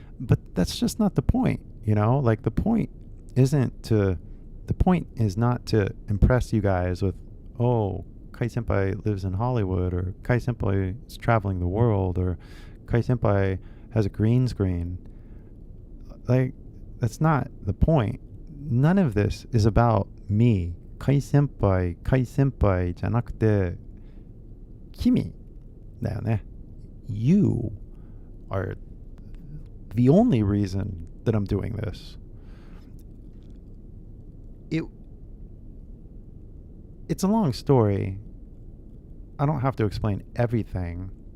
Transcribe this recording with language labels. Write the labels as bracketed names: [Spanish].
[English] But that's just not the point, you know? Like the point is not to impress you guys with, oh, Kai Senpai lives in Hollywood, or Kai Senpai is traveling the world, or Kai Senpai has a green screen. Like, that's not the point. None of this is about me. [Japanese] Kai Senpai じゃなくて、君だよね。 [English] You are the only reason that I'm doing this. It's a long story. I don't have to explain everything.